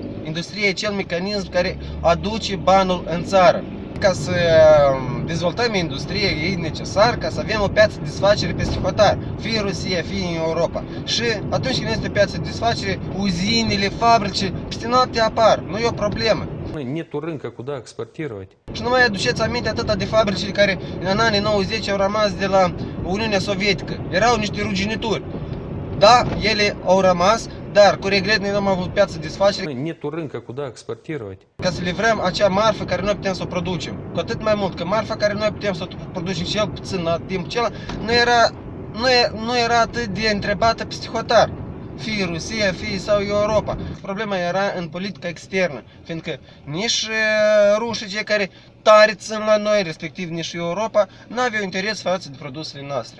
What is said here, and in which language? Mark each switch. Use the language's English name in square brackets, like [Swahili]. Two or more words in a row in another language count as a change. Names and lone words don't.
[Romanian] Industria e cel mecanism care aduce banul în țară. Ca să dezvoltăm industrie, e necesar ca să avem o piață de desfacere peste hotar, fie în Rusia, fie în Europa. Și atunci când este o piață de desfacere, uzinele, fabrice, peste noapte apar, nu e o problemă. [Russian] Нету рынка, куда экспортировать. [Romanian] Și nu mai aduceți aminte atâta de fabricile care în anii 90 au rămas de la Uniunea Sovietică. Erau niște ruginituri. Da, ele au rămas, dar cu regret noi nu am avut piață de desfacere [Russian] Нету рынка, куда экспортировать. [Romanian] ca să livrăm acea marfă care noi putem să o producem. Cu atât mai mult că marfa care noi putem să o producem cel puțin la timpul acela nu era atât de întrebată peste hotar. Fie Rusia, fie sau Europa. Problema era în politica externă, fiindcă nici rușii, cei care tare țin la noi, respectiv nici Europa, nu aveau interes față de produsele noastre.